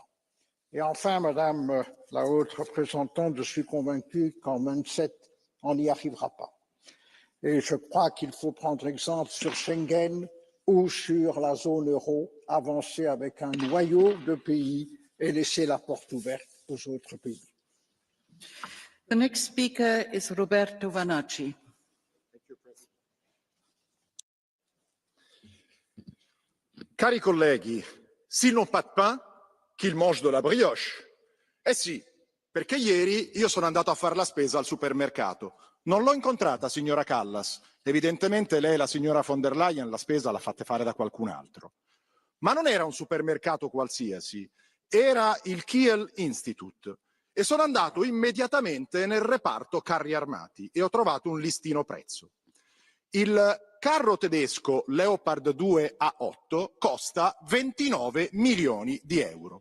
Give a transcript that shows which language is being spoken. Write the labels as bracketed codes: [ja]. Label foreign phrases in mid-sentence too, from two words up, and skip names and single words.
[fr] Et enfin, Madame la haute représentante, je suis convaincu qu'en 27, on n'y arrivera pas. Et je crois qu'il faut prendre exemple sur Schengen ou sur la zone euro, avancer avec un noyau de pays et laisser la porte ouverte aux autres pays. [en] The next speaker is Roberto Vanacci. [it] Cari colleghi, [fr] s'ils n'ont pas de pain, qu'ils mangent de la brioche. [it] Eh sì, perché ieri io sono andato a fare la spesa al supermercato. Non l'ho incontrata, signora Callas. Evidentemente lei e la signora von der Leyen la spesa l'ha fatta fare da qualcun altro. Ma non era un supermercato qualsiasi, era il Kiel Institute. E sono andato immediatamente nel reparto carri armati e ho trovato un listino prezzo. Il carro tedesco Leopard 2 A8 costa 29 milioni di euro.